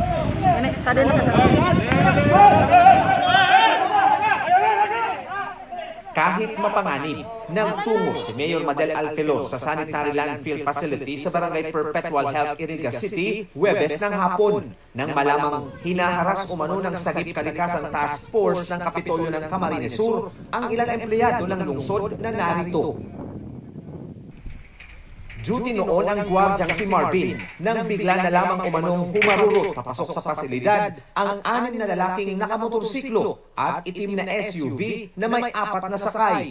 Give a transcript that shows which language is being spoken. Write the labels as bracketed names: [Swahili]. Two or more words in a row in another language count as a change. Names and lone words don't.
[Filipino] Kahit mapanganib, nagtungo si Mayor Madel Alfelor sa Sanitary Landfill Facility sa Barangay Perpetual Health, Iriga City, Huwebes ng hapon, nang malamang hinaharas umano ng Sagip Kalikasang Task Force ng Kapitolyo ng Camarines Sur ang ilang empleyado ng lungsod na narito. Duty noon ang gwardyang si Marvin nang bigla na lamang umanong humarurot papasok sa pasilidad ang 6 na lalaking nakamotorsiklo at itim na SUV na may 4 na sakay.